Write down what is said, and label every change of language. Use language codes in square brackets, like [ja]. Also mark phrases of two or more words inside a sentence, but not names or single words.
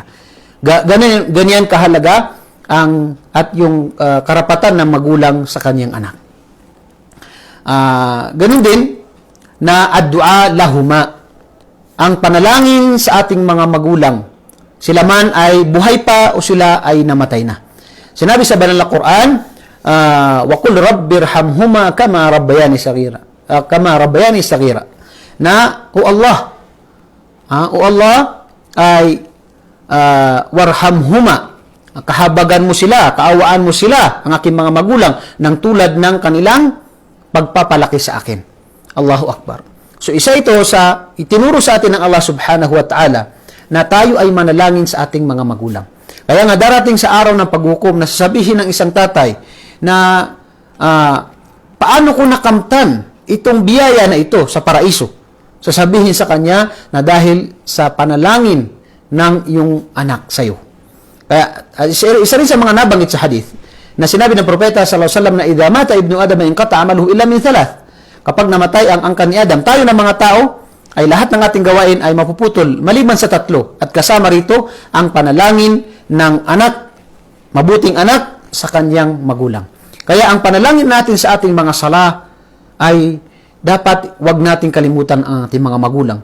[tl] Ganyan kahalaga at yung karapatan ng magulang sa kanyang anak. Ganun din na [ar] الدعاء لهما, [tl] ang panalangin sa ating mga magulang, sila man ay buhay pa o sila ay namatay na. Sinabi sa banal na Quran, [ar] وقل رب ارحمهما كما ربياني صغيرا. [tl] Na o Allah ay warhamhuma, kahabagan mo sila, kaawaan mo sila, ang aking mga magulang, ng tulad ng kanilang pagpapalaki sa akin. [ar] الله أكبر. [tl] So isa ito sa itinuro sa atin ng Allah [ar] سبحانه وتعالى [tl] na tayo ay manalangin sa ating mga magulang. Kaya nga darating sa araw ng paghukom na sasabihin ng isang tatay na paano ko nakamtan itong biyaya na ito sa paraiso. Sasabihin sa kanya na dahil sa panalangin ng iyong anak sa iyo. Kaya isa rin sa mga nabanggit sa hadith na sinabi ng propeta [ar] صلى الله عليه وسلم [tl] na [ar] إذا مات ابن آدم انقطع عمله إلا من ثلاث. [tl] Kapag namatay ang angkan ni Adam, tayo ng mga tao ay lahat ng ating gawain ay mapuputol maliban sa tatlo, at kasama rito ang panalangin ng anak, mabuting anak sa kanyang magulang. Kaya ang panalangin natin sa ating mga sala ay dapat wag nating kalimutan ang ating mga magulang.